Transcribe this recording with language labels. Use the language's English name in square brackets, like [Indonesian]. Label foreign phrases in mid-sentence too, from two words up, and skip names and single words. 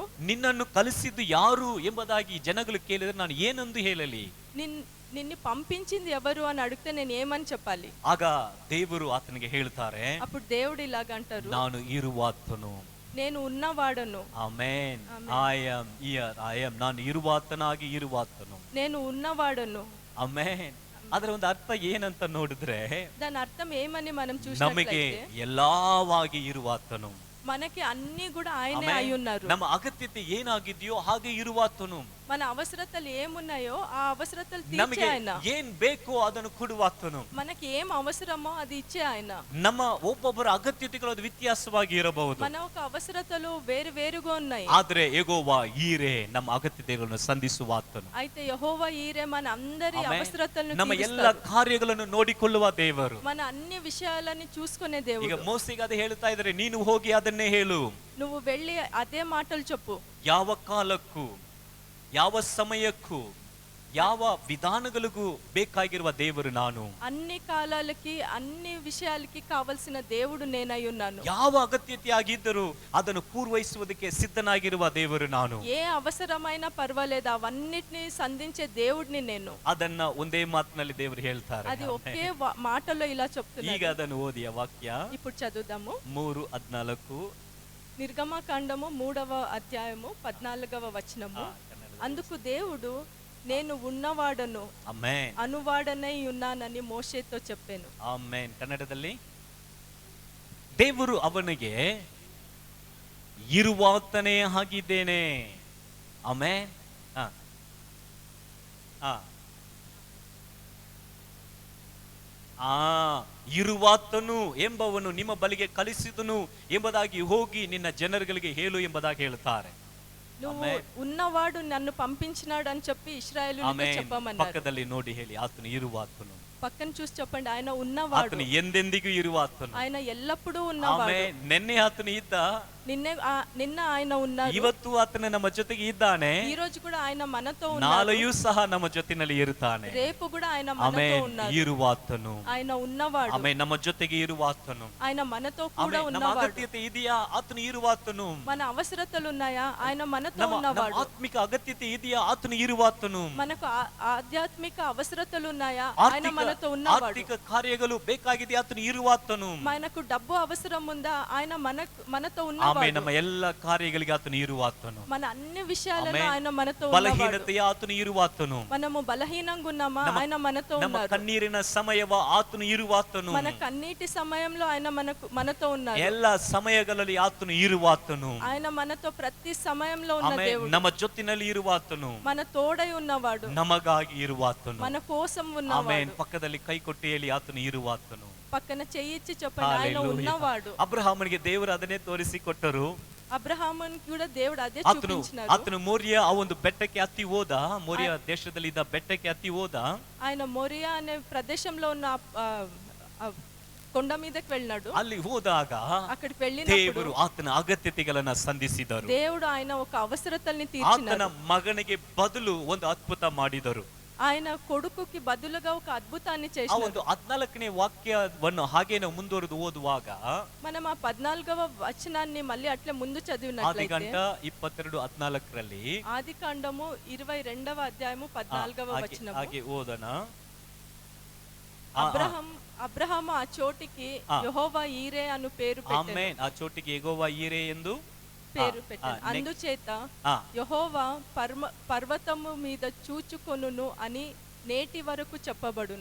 [Kannada] ನಿನ್ನನ್ನು ಕಲಿಸಿದ್ದು ಯಾರು ಎಂಬುದಾಗಿ ಜನಗಳು ಕೇಳಿದ್ರೆ ನಾನು ಏನೊಂದು ಹೇಳಲಿ? [Telugu] నిన్ను పంపించింది ఎవరు అని అడిగితే నేను ఏమని చెప్పాలి? [Kannada] ಆಗ ದೇವರು ಆತನಿಗೆ ಹೇಳ್ತಾರೆ, [Telugu] అప్పుడు దేవుడు ఇలాగ అంటారు, [Kannada] ನಾನು ಇರುವಾತನು, [Telugu] నేను ఉన్నవాడను. [Kannada] ಆಮೆನ್. [English] I am here, I am, [Kannada] ನಾನು ಇರುವಾತನಾಗಿ ಇರುವಾತನು, [Telugu] నేను ఉన్నవాడను. [Kannada] ಆಮೆನ್. ಅದರ ಒಂದು ಅರ್ಥ ಏನಂತ ನೋಡಿದ್ರೆ, [Telugu] దాని అర్థం ఏమని మనం [Kannada] ನಮಗೆ [Telugu] చూసినట్లయితే, [Kannada] ಎಲ್ಲವಾಗಿ ಇರುವಾತನು, [Telugu] మనకి అన్ని కూడా ఆయనే అయి ఉన్నారు. [Kannada] ನಮ್ಮ ಅಗತ್ಯತೆ ಏನಾಗಿದೆಯೋ ಹಾಗೆ ಇರುವಾತನು, [Telugu] మన అవసరతలు ఏమున్నాయో ఆ అవసరతలు తీర్చే [Kannada] ನಮಗೆ [Telugu] ఆయన, [Kannada] ಏನ್ ಬೇಕೋ ಅದನ್ನು ಕೊಡುವಾತನು. [Telugu] మనకి ఏం అవసరమో అది ఇచ్చే ఆయన. [Kannada] ನಮ್ಮ ಒಬ್ಬೊಬ್ಬರ ಅಗತ್ಯತೆಗಳು ಅದು ವ್ಯತ್ಯಾಸವಾಗಿ ಇರಬಹುದು, [Telugu] మన ఒక అవసరతలు వేరు వేరుగా ఉన్నాయి. [Kannada] ಆದ್ರೆ ಯೆಹೋವ ಈರೆ ನಮ್ಮ ಅಗತ್ಯತೆಗಳನ್ನು ಸಂಧಿಸುವಾತನು. [Telugu] అయితే యెహోవా ఈరే మన అందరి అవసరతలను [Kannada] ನಮ್ಮ ಎಲ್ಲ [Telugu] తీరుస్తాడు. [Kannada] ಕಾರ್ಯಗಳನ್ನು ನೋಡಿಕೊಳ್ಳುವ ದೇವರು. [Telugu] మన అన్ని విషయాలని చూసుకునే [Kannada] ಈಗ [Telugu] దేవుడు. [Kannada] ಮೋಸೆಗೆ ಅದು ಹೇಳ್ತಾ ಇದ್ದಾರೆ, ನೀನು ಹೋಗಿ ಅದನ್ನೇ ಹೇಳು. [Telugu] నువ్వు వెళ్ళి అదే మాటలు చెప్పు. [Kannada] ಯಾವ ಕಾಲಕ್ಕೂ, ಯಾವ ಸಮಯಕ್ಕೂ, ಯಾವ ವಿಧಾನಗಳಿಗೂ ಬೇಕಾಗಿರುವ ದೇವರು ನಾನು. [Telugu] అన్ని కాలాలకి అన్ని విషయాలకి కావలసిన దేవుడు నేనై ఉన్నాను. [Kannada] ಯಾವ ಅಗತ್ಯತೆ ಆಗಿದ್ದರೂ ಅದನ್ನು ಪೂರ್ವಹಿಸುವುದಕ್ಕೆ ಸಿದ್ಧನಾಗಿರುವ ದೇವರು ನಾನು. [Telugu] ఏ అవసరమైనా పర్వాలేదు, అవన్నిటిని సంధించే దేవుడిని నేను. [Kannada] ಅದನ್ನ ಒಂದೇ ಮಾತಿನಲ್ಲಿ ದೇವರು ಹೇಳ್ತಾರೆ. [Telugu] అది ఒకే మాటలో ఇలా [Kannada] ಈಗ [Telugu] చెప్తున్నాడు. [Kannada] ಅದನ್ನು ಓದಿಯ ವಾಕ್ಯ [Telugu] ఇప్పుడు చదువుదాము. 3:14. నిర్గమకాండము 3వ అధ్యాయము 14వ వచనము. అందుకు దేవుడు, నేను ఉన్నవాడను, [Kannada] ಆಮೆನ್, [Telugu] అనువాడనై ఉన్నానని మోషేతో చెప్పాను. [Kannada] ಆಮೆನ್. ಕನ್ನಡದಲ್ಲಿ, ದೇವರು ಅವನಿಗೆ ಇರುವಾತನೇ ಆಗಿದ್ದೇನೆ. ಆಮೆನ್. ಇರುವಾತನು ಎಂಬವನು ನಿಮ್ಮ ಬಳಿಗೆ ಕಳಿಸಿದನು ಎಂಬುದಾಗಿ ಹೋಗಿ ನಿನ್ನ ಜನರುಗಳಿಗೆ ಹೇಳು ಎಂಬುದಾಗಿ ಹೇಳ್ತಾರೆ. [Telugu] నువ్వు ఉన్నవాడు నన్ను పంపించినాడు అని చెప్పి ఇశ్రాయేలుతో చెప్పమన్నారు. [Kannada] ಪಕ್ಕದಲ್ಲಿ ನೋಡಿ ಹೇಳಿ, ಆತನು ಇರುವಾತನು. [Telugu] పక్కన చూసి చెప్పండి, ఆయన ఉన్నవాడు. [Kannada] ಆತನು ಎಂದೆಂದಿಗೂ ಇರುವಾತನು. [Telugu] ఆయన ఎల్లప్పుడూ ఉన్నవాడు. [Kannada] ಆಮೆನ್. ನಿನ್ನೆ ಆತನು ಇದ್ದ, [Telugu] నిన్న ఆయన ఉన్నారు, [Kannada] ಇವತ್ತು ಆತನು ನಮ್ಮ ಜೊತೆಗೆ ಇದ್ದಾನೆ, [Telugu] ఈ రోజు కూడా ఆయన మనతో ఉన్నారు, [Kannada] ನಾಳೆಯೂ ಸಹ ನಮ್ಮ ಜೊತೆನಲ್ಲಿ ಇರುತ್ತಾನೆ. [Telugu] రేపు కూడా ఆయన మనతో [Kannada] ಆಮೆನ್. [Telugu] ఉన్నారు. [Kannada] ಇರುವಾತನು, [Telugu] ఆయన ఉన్నవాడు. [Kannada] ಆಮೆನ್. ನಮ್ಮ ಜೊತೆಗೆ ಇರುವಾತನು. [Telugu] ఆయన మనతో కూడా [Kannada] ಆಮೆನ್. ನಮ್ಮ [Telugu] ఉన్నవాడు. [Kannada] ಅಗತ್ಯತೆ ಇದೆಯಾ? ಆತನು ಇರುವಾತನು. [Telugu] మన అవసరతలు ఉన్నాయా? ఆయన మనతో [Kannada] ನಮ್ಮ [Telugu] ఉన్నవాడు. [Kannada] ಆತ್ಮಿಕ ಅಗತ್ಯತೆ ಇದೆಯಾ? ಆತನು ಇರುವಾತನು. [Telugu] మనకు ఆధ్యాత్మిక అవసరతలు ఉన్నాయా? ఆయన మనతో ఉన్నవాడు. [Kannada] ಆರ್ಥಿಕ ಕಾರ್ಯಗಳು ಬೇಕಾಗಿದೆ, ಆತನು ಇರುವಾತನು. [Telugu] మనకు డబ్బు అవసరం ఉందా? ఆయన మనతో ఉన్నవాడు. ఉన్నవాడు. [Kannada] ನಮ್ಮ ಎಲ್ಲ ಕಾರ್ಯಗಳಿಗೆ ಆತನು ಇರುವಾತನು. [Telugu] మన అన్ని విషయాలలో ఆమేన్. ఆయన మనతో ఉన్నవాడు. [Kannada] ಬಲಹೀನತೆಯ ಆತನು ಇರುವಾತನು. [Telugu] మనము బలహీనంగా ఉన్నామా, ఆయన మనతో [Kannada] ನಮ್ಮ [Telugu] ఉన్నారు. [Kannada] ಕಣ್ಣೀರಿನ ಸಮಯವ ಆತನು ಇರುವಾತನು. [Telugu] మన కన్నీటి సమయంలో ఆయన మనతో ఉన్నారు. [Kannada] ಎಲ್ಲ ಸಮಯಗಳಲ್ಲಿ ಆತನು ಇರುವಾತನು. [Telugu] ఆయన మనతో ప్రతి సమయంలో ఉన్న [Kannada] ಆಮೆನ್. [Telugu] దేవుడు. [Kannada] ನಮ್ಮ ಜೊತೆಯಲ್ಲಿ ಇರುವಾತನು. [Telugu] మన తోడై ఉన్నవాడు. [Kannada] ನಮಗಾಗಿ ಇರುವಾತನು. [Telugu] మన కోసం [Kannada] ಆಮೆನ್. [Telugu] ఉన్నవాడు. [Kannada] ಪಕ್ಕದಲ್ಲಿ ಕೈ ಕೊಟ್ಟು ಹೇಳಿ ಆತನು ಇರುವಾತನು. [Telugu] పక్కన చెయ్యిచ్చి చెప్పండి, ఆయన హల్లెలూయా. ఉన్నవాడు. [Kannada] ಅಬ್ರಹಾಮನಿಗೆ ದೇವರು ಅದನ್ನೇ ತೋರಿಸಿಕೊಟ್ಟರು. [Telugu] అబ్రహామునికి కూడా దేవుడు అదే [Kannada] ಆತನು [Telugu] చూపించినారు. [Kannada] ಮೋರಿಯಾ ಆ ಒಂದು ಬೆಟ್ಟಕ್ಕೆ ಹತ್ತಿ ಹೋದ. ಮೋರಿಯಾ ದೇಶದಲ್ಲಿ ಇದ್ದ ಬೆಟ್ಟಕ್ಕೆ ಹತ್ತಿ ಹೋದ. [Telugu] ఆయన మోరియా అనే ప్రదేశంలో ఉన్న ఆ కొండ మీదకి వెళ్ళినాడు. [Kannada] ಅಲ್ಲಿ ಹೋದಾಗ [Telugu] అక్కడికి వెళ్ళినప్పుడు [Kannada] ದೇವರು ಆತನ ಅಗತ್ಯತೆಗಳನ್ನ ಸಂಧಿಸಿದರು. [Telugu] దేవుడు ఆయన ఒక అవసరతల్ని [Kannada] ಆತನ [Telugu] తీర్చినాడు. [Kannada] ಮಗನಿಗೆ ಬದಲು ಒಂದು ಅದ್ಭುತ ಮಾಡಿದರು. [Telugu] ఆయన కొడుకుకి బదులుగా ఒక అద్భుతాన్ని [Kannada] ಆ [Telugu] చేశాడు. [Kannada] ಒಂದು 14ನೇ ವಾಕ್ಯವನ್ನು ಹಾಗೆ ನಾವು ಮುಂದುವರೆದು ಓದುವಾಗ [Telugu] మనం ఆ 14వ వచనాన్ని మళ్ళీ అట్లే ముందు చదివినట్లయితే [Kannada] ಆದಿಕಾಂಡ 22:14ರಲ್ಲಿ [Telugu] ఆదికాండము 22వ అధ్యాయము 14వ వచనము. [Kannada] ಹಾಗೆ ಓದೋಣ. [Telugu] అబ్రహాము ఆ చోటికి యెహోవా ఈరే అను పేరు [Kannada] ಆಮೆನ್. [Telugu] పెట్టెను. [Kannada] ಆ ಚೋಟಿಗೆ ಯೆಹೋವ ಈರೆ ಎಂದು [Telugu] పేరు పెట్టాను. అందుచేత యెహోవా పర్వతము మీద చూచుకొనును అని నేటి వరకు చెప్పబడును.